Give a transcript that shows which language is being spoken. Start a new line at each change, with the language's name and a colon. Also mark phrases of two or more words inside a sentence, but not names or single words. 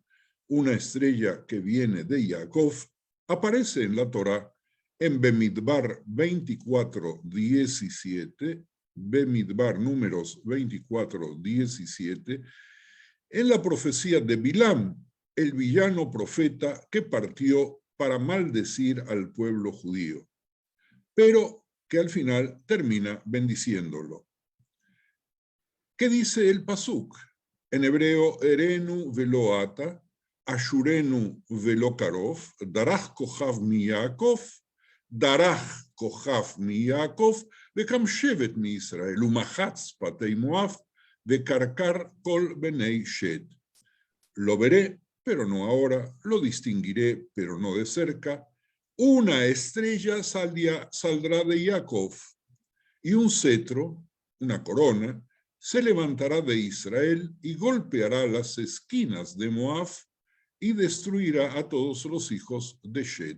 Spanish: una estrella que viene de Jacob, aparece en la Torá en Bemidbar 24, 17, Bemidbar números 24, 17, en la profecía de Bilam, el villano profeta que partió para maldecir al pueblo judío, pero que al final termina bendiciéndolo. ¿Qué dice el pasuk? En hebreo,
Hebrew: אראנו ולא עתה, אשורנו ולא קרוב, דרך כוכב מיעקב, דרך כוכב מיעקב, וקם שבט מישראל, ומחץ פאתי מואב, וקרקר כל בני שת.
Spanish: Lo veré, pero no ahora, lo distinguiré, pero no de cerca. Una estrella saldrá de Jacob, y un cetro, una corona, se levantará de Israel y golpeará las esquinas de Moab y destruirá a todos los hijos de Shed.